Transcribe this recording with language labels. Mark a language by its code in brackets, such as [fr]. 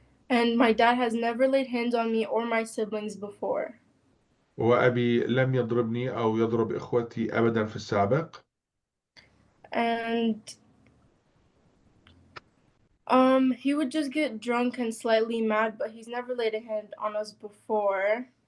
[en] And my dad has never laid hands on me or my siblings before. [ar] وأبي لم يضربني أو يضرب إخوتي أبدا في السابق. [en] And he would just get drunk and slightly mad, but he's never laid a hand on us before.